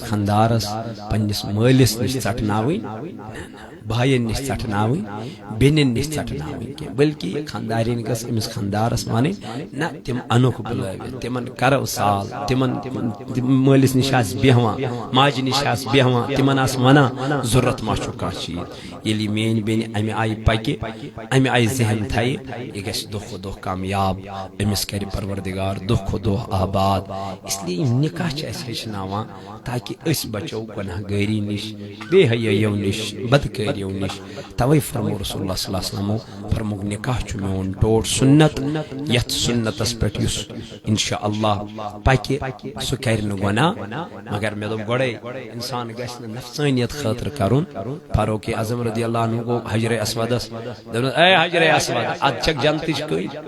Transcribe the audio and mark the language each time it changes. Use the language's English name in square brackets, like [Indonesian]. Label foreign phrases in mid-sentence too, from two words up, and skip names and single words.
[Kashmiri] پنس خاندارس پنس مالس نش ژٹناوٕنۍ بھائین نش ٹھٹناویں بینن نش ٹھٹناویں کی بلکہ خاندارین گس امس خاندارس مانے نہ تم انوکھ بلوت تمن کرو سال تمن مالس نش آس بیہوان ماجہ نش آس بیہوان تمن آس ونا ضرورت ما چھو کانٛہہ چیز ییٚلہِ میٛٲنۍ بیٚنہِ امہِ آیہِ پکہِ امہِ آیہِ ذہن تھایہِ یہِ گژھِ دۄہ کھۄتہٕ دۄہ کامیاب أمِس کرِ پروردگار دۄہ کھۄتہٕ دۄہ آباد [Urdu] اس لیے [Kashmiri] یِم نکاح چھِ اَسہِ ہیٚچھناوان تاکہ أسۍ بچو گناہ گٲری نش بے حیٲیو نش بدکٲریو نش توے فرمو رسول اللہ [Arabic] صلی اللہ علیہ وسلمو [Kashmiri] فرموک نکاح چھُ میون ٹوٹ سنت یتھ سنتس پٮ۪ٹھ یُس انشاء اللہ پکہِ سُہ کرِ نہٕ گناہ مگر مےٚ دوٚپ گۄڈے انسان گژھِ نہٕ نفسانیت خٲطرٕ کرُن فاروق اعظم [Arabic] رضی اللہ عنہ [Kashmiri] گوٚو حجرِ اسودس دوٚپنس اے حجرِ اسود اد چھکھ جنتٕچ کٔج